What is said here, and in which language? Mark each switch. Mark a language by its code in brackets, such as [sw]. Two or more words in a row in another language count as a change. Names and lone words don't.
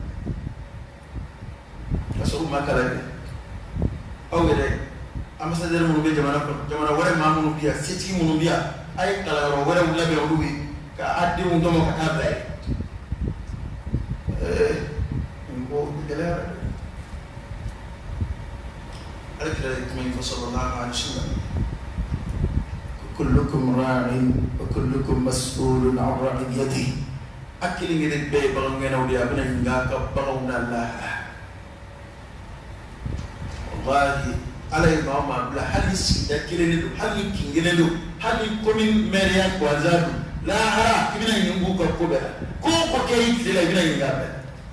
[bm] ka sɔrɔ u ma kalan kɛ aw yɛrɛ ambassadeur minnu bɛ jamana kɔnɔ jamana wɛrɛ maa minnu bɛ yan setigi minnu bɛ yan a ye kalanyɔrɔ wɛrɛw labɛn olu ye ka a denw tɔmɔ ka taa bila yen nin ko gɛlɛyara dɛ ale kira ye kuma in fɔ [ar] صلى الله عليه وسلم كلكم راع وكلكم مسؤول عن رعيته [bm] a kelen kelen bɛɛ ye bagan gɛnnaw de ye a bɛna ɲininka a ka baganw na lahara wallahi ala ye maa o maa bila hali ni sigida kelen de don hali ni kin kelen don hali ni [fr] commune maire [bm] gansan don lahara i bɛna ɲininka u ka ko bɛɛ la ko o ko kɛ i tile la i bɛna ɲininka a bɛɛ la